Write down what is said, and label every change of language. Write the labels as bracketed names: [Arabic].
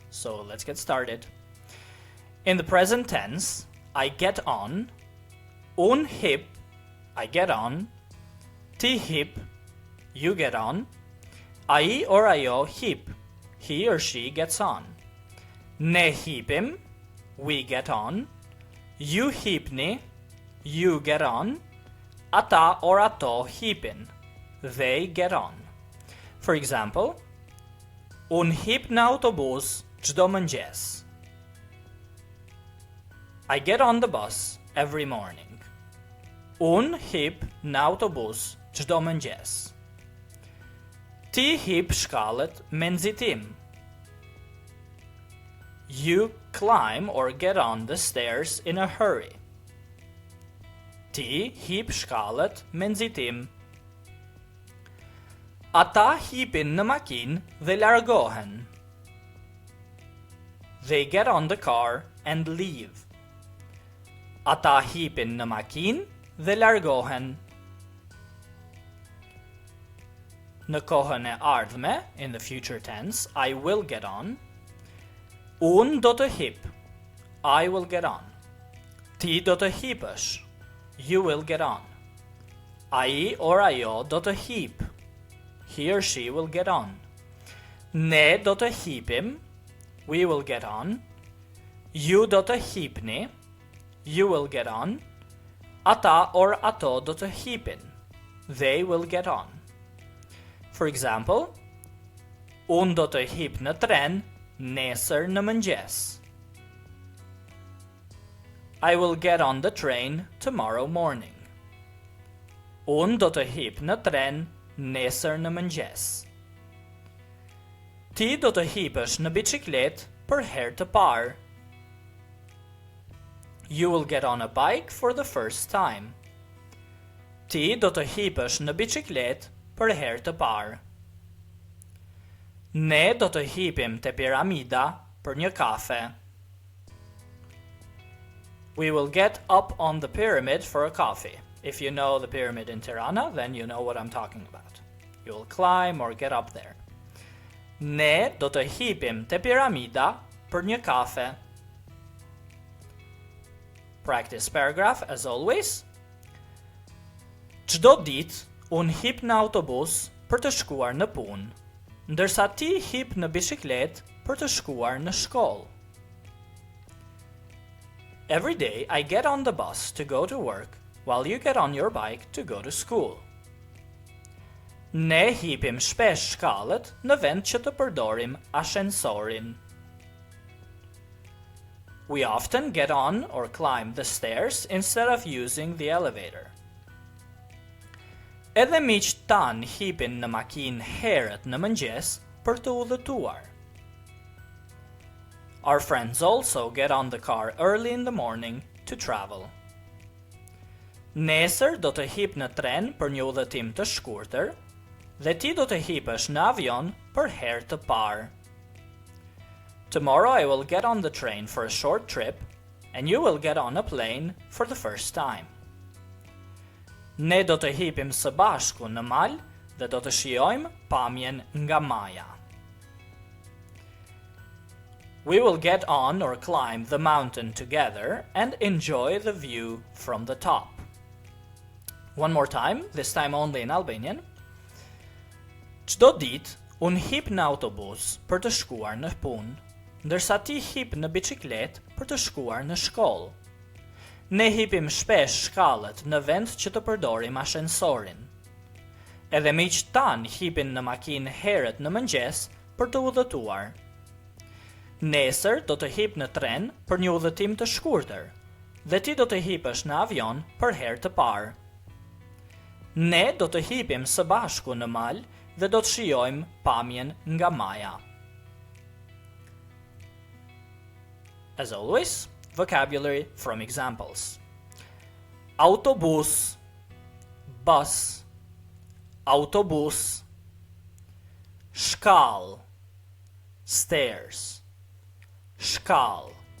[English] So let's get started. In the present tense, I get on, [Albanian] un hip, [English] I get on, [Albanian] ti hip, [English] you get on, [Albanian] ai [English] or [Albanian] ajo hip, [English] he or she gets on, [Albanian] ne hipim, [English] we get on, [Albanian] ju hipni, [English] you get on, [Albanian] ata [English] or [Albanian] ato hipin, [English] they get on. For example, [Albanian] un hip në autobus çdo mëngjes. [English] I get on the bus every morning. [Albanian] Un hip në autobus çdo mëngjes. Ti hip shkallët me nxitim. [English] You climb or get on the stairs in a hurry. [Albanian] Ti hip shkallët me nxitim. Ata hipin në makinë dhe largohen. [English] They get on the car and leave. [Albanian] Ata hipin në makinë dhe largohen. Në kohën e ardhme, [English] in the future tense, I will get on. [Albanian] Unë do të hip. [English] I will get on. [Albanian] Ti do të hipësh. [English] You will get on. [Albanian] Ai [English] or [Albanian] ajo do të hip. [English] He or she will get on. [Albanian] Ne do të hipim. [English] We will get on. [Albanian] Ju do të hipni. [English] You will get on. [Albanian] Ata [English] or [Albanian] ato do të hipin. [English] They will get on. For example, [Albanian] unë do të hip në tren nesër në mëngjes. [English] I will get on the train tomorrow morning. [Albanian] Unë do të hip në tren nesër në mëngjes. Ti do të hipësh në biçikletë për herë të parë. [English] You will get on a bike for the first time. [Albanian] Ti do të hipësh në biçikletë për herë të parë. Ne do të hipim te piramida për një kafe. [English] We will get up on the pyramid for a coffee. If you know the pyramid in Tirana, then you know what I'm talking about. You will climb or get up there. [Albanian] Ne do të hipim te piramida për një kafe. [English] Practice paragraph as always. [Albanian] Çdo ditë unë hip në autobus për të shkuar në punë, ndërsa ti hip në biçikletë për të shkuar në shkollë. [English] Every day I get on the bus to go to work while you get on your bike to go to school. [Albanian] Ne hipim shpesh shkallët në vend që të përdorim ashensorin. [English] We often get on or climb the stairs instead of using the elevator. [Albanian] Edhe miqtë tan hipin në makinë herët në mëngjes për të udhëtuar. [English] Our friends also get on the car early in the morning to travel. [Albanian] Nesër do të hip në tren për një udhëtim të shkurtër dhe ti do të hipësh në avion për herë të parë. [English] Tomorrow I will get on the train for a short trip and you will get on a plane for the first time. [Albanian] Ne do të hipim së bashku në mal dhe do të shijojmë pamjen nga maja. [English] We will get on or climb the mountain together and enjoy the view from the top. One more time, this time only in Albanian. [Albanian] Çdo ditë unë hip në autobus për të shkuar në punë, ndërsa ti hip në biçikletë për të shkuar në shkollë. Ne hipim shpesh shkallët në vend që të përdorim ashensorin. Edhe miqtë tan hipin në makinë herët në mëngjes për të udhëtuar. Nesër do të hip në tren për një udhëtim të shkurtër dhe ti do të hipësh në avion për herë të parë. Ne do të hipim së bashku në mal dhe do të shijojmë pamjen nga maja. [English] As always, vocabulary from examples. [Albanian] Autobus, bus, autobus. Shkall, stairs, shkall.